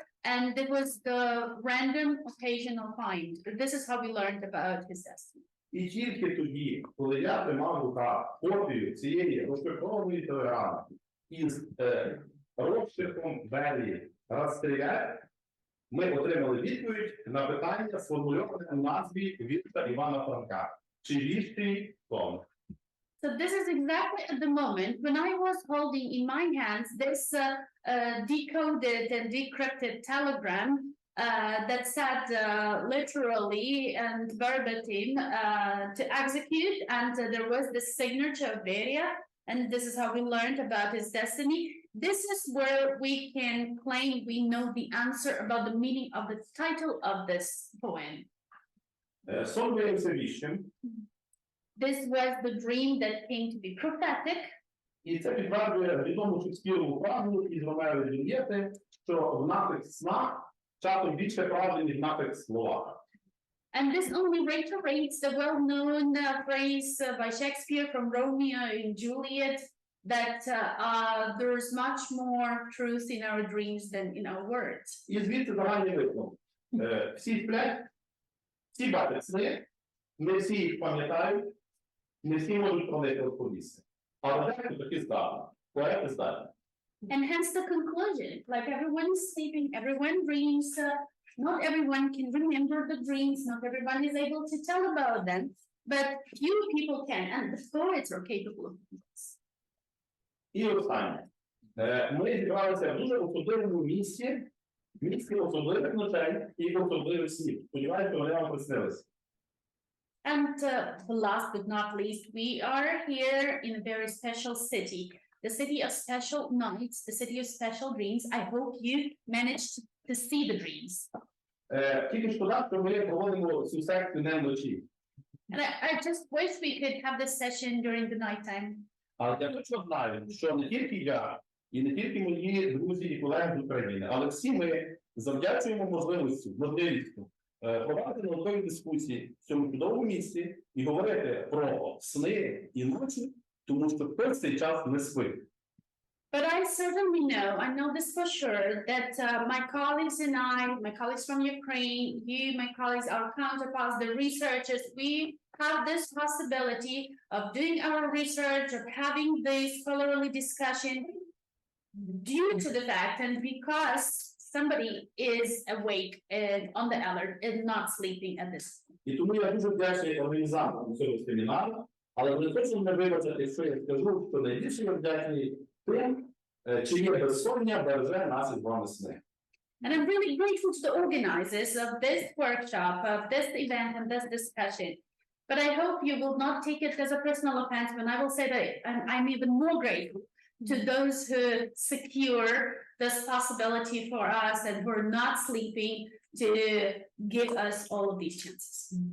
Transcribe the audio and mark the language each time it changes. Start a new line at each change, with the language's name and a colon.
English: And it was the random occasional find. This is how we learned about his destiny.
Ukrainian: І тільки тоді, коли я тримав в руках копію цієї розшифрованої телеграми із розшифром Берії «Розстріляти», ми отримали відповідь на питання, сформульоване у назві вірша Івана Франка. Чи віщий сон?
English: So this is exactly at the moment when I was holding in my hands this decoded and decrypted telegram that said literally and verbatim to execute, and there was the signature of Beria, and this is how we learned about his destiny. This is where we can claim we know the answer about the meaning of the title of this poem.
Ukrainian: Сон виявився віщим.
English: This was the dream that came to be prophetic.
Ukrainian: І це підтверджує відому Шекспірову фразу із Ромео і Джульєти, що в наших снах часом більше правди, ніж в наших словах.
English: And this only reiterates the well-known phrase by Shakespeare from Romeo and Juliet that there's much more truth in our dreams than in our words.
Ukrainian: І звідси загальний висновок. Всі сплять, всі бачать сни, не всі їх пам'ятають, не всі можуть про них розповісти. Але дехто таки здатний, поети здатні.
English: And hence the conclusion, like everyone is sleeping, everyone dreams, not everyone can remember the dreams, not everyone is able to tell about them, but few people can, and the poets are capable of this.
Ukrainian: І останнє. Ми зібралися в дуже особливому місці особливих ночей і особливих снів. Сподіваюся, вони вам приснилися.
English: And last but not least, we are here in a very special city, the city of special nights, the city of special dreams. I hope you managed to see the dreams.
Ukrainian: Тільки шкода, що ми проводимо цю секцію не вночі.
English: And I just wish we could have this session during the nighttime.
Ukrainian: Але я точно знаю, що не тільки я, і не тільки мої друзі і колеги з України, але всі ми завдячуємо можливістю проводити наукові дискусії в цьому чудовому місці і говорити про сни і ночі, тому що хтось цей час не спить.
English: But I certainly know this for sure, that my colleagues and my colleagues from Ukraine, you, my colleagues, our counterparts, the researchers, we have this possibility of doing our research, of having this scholarly discussion due to the fact and because somebody is awake and on the alert and not sleeping at this time.
Ukrainian: І тому я дуже вдячний організаторам цього семінару, але не хочу не вибачити, що я скажу, що найбільше я вдячний тим, чиє безсоння береже нас із вами сни.
English: And I'm really grateful to the organizers of this workshop, of this event and this discussion. But I hope you will not take it as a personal offense when I will say that I'm even more grateful to those who secure this possibility for us and who are not sleeping to give us all of these chances.